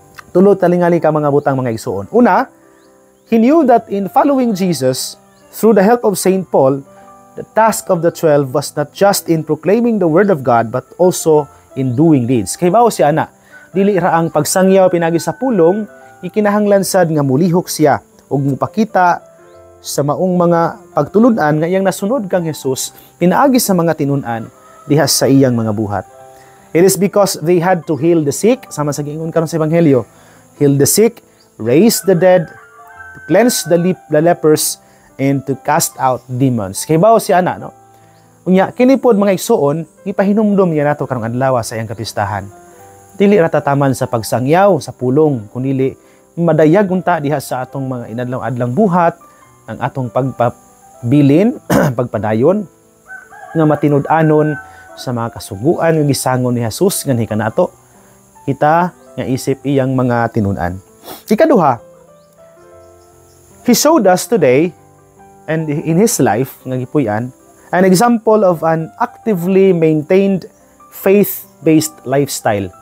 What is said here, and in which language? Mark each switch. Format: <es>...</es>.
<ceb>Tulo talingali ka, mga butang, mga igsoon.</ceb> <en>Una, he knew that in following Jesus through the help of Saint Paul, the task of the 12 was not just in proclaiming the word of God but also in doing deeds.</en> <ceb>Kay bao siya na, dili ra ang pagsangyaw pinagi sa pulong, ikinahanglan sad nga mulihok siya ug mupakita sa maong mga pagtulunan nga iyang nasunod kang Hesus pinaagi sa mga tinun-an diha sa iyang mga buhat.</ceb> <en>It is because they had to heal the sick,</en> <ceb>sama sa giingon karon sa ebanghelyo,</ceb> <en>heal the sick, raise the dead, to cleanse the lepers, and to cast out demons.</en> <ceb>Kay bao si ana, no? Unya kini pod, mga igsoon, ipahinumdom niya nato karong adlaw sa iyang kapistahan. Dili ra tataman sa pagsangyaw sa pulong, kundi madayag unta diha sa atong mga inadlaw-adlang buhat, ang atong pagpabilin, pagpadayon nga matinud-anon sa mga kasuguan nga gisangon ni Jesus nganhi kanato kita nga isip iyang mga tinun-an. Ikaduha,</ceb> <en>he showed us today and in his life</en> <ceb>nga gipuy-an</ceb> <en>an example of an actively maintained faith-based lifestyle.</en>